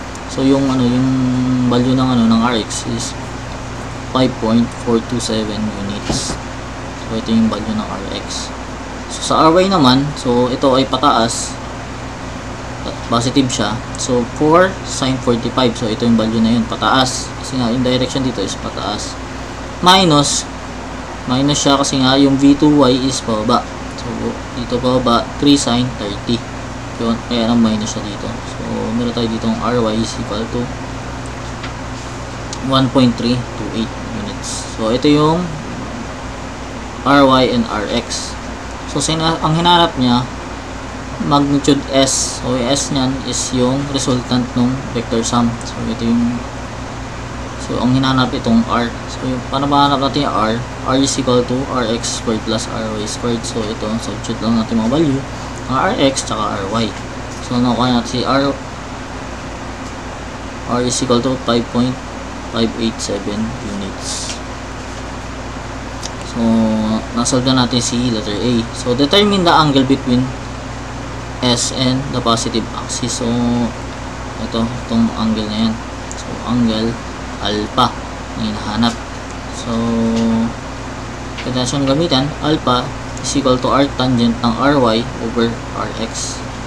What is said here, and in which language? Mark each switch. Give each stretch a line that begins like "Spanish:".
Filipino: So yung value ng rx is 5.427 units. So ito yung value ng rx. So sa ry naman, so ito ay pataas, positive siya. So 4 sine 45, so ito yung value na yun, pataas, kasi nga yung direction dito is pataas. Minus siya kasi nga yung v2y is pababa. So dito pababa, 3 sine 30. So kaya ang minus siya dito. So meron tayo dito ang ry is equal to 1.328 units. So ito yung ry and rx. So ang hinarap niya, magnitude s. So yung s niyan is yung resultant ng vector sum. So ito yung, so ang hinanap itong r. So yung paano mahanap natin yung r is equal to rx squared plus ry squared. So ito, substitute lang natin mga value, ang rx tsaka ry. So nakuha natin si r is equal to 5.587 units. So nasolve na natin si letter A.
English: So determine the angle between S and the positive axis.
Filipino: So itong angle na yan. So angle alpha ang hinahanap. So pwede siyang gamitan.
English: Alpha is equal to arctangent ng ry over rx.